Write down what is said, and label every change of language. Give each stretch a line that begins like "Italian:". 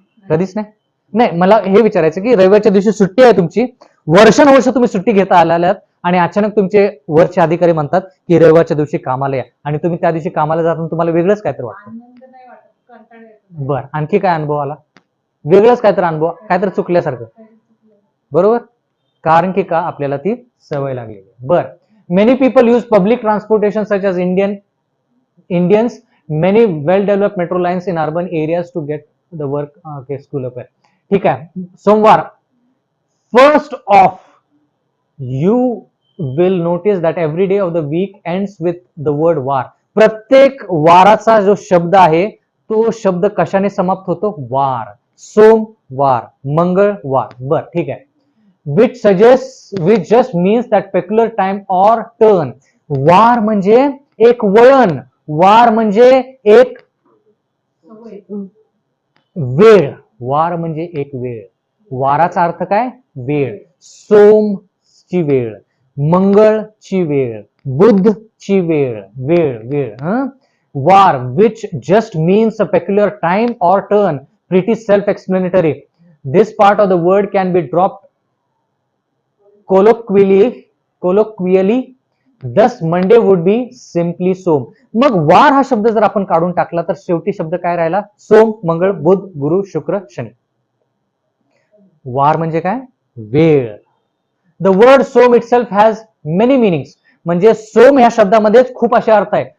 Marathi: कधीच नाही. नाही, मला हे विचारायचं की रविवारच्या दिवशी सुट्टी आहे तुमची, वर्षानुवर्ष तुम्ही सुट्टी घेता आल्यात आणि अचानक तुमचे वरचे अधिकारी म्हणतात की रविवारच्या दिवशी कामाला या आणि तुम्ही त्या दिवशी कामाला जाताना तुम्हाला वेगळंच काहीतरी वाटतं. आनंद नाही वाटत, कंटाळा येतो. बर, आणखी काय अनुभव आला? वेगळंच काहीतरी अनुभव, काहीतरी चुकल्यासारखं. बरोबर, कारण की का आपल्याला ती सवय लागलेली.
English: बर, many people use public transportation such as Indians, many well-developed metro lines in urban areas to get the work. Okay, school up.
Marathi: ठीक आहे. सोमवार.
English: First off, you will notice that every day of the week ends with the word war.
Marathi: प्रत्येक वाराचा जो शब्द आहे तो शब्द कशाने समाप्त होतो? वार. सोमवार, मंगळवार. बर, ठीक आहे.
English: Which just means that peculiar time or turn.
Marathi: वार म्हणजे एक वळण, वार म्हणजे एक वेळ, वार म्हणजे एक वेळ. वाराचा अर्थ काय? वेळ. सोमची वेळ, मंगळची वेळ, बुधची वेळ, वेळ वेळ.
English: वार which just means a peculiar time or turn, pretty self-explanatory. This part of the word can be dropped colloquially. Thus Monday would be simply som.
Marathi: मग वार हा शब्द जर आपण काढून टाकला तर शेवटी शब्द काय राहिला? सोम, मंगळ, बुध, गुरु, शुक्र, शनी. वार म्हणजे काय? वेळ.
English: The word som itself has many meanings.
Marathi: म्हणजे सोम ह्या शब्दामध्येच खूप असे अर्थ आहे.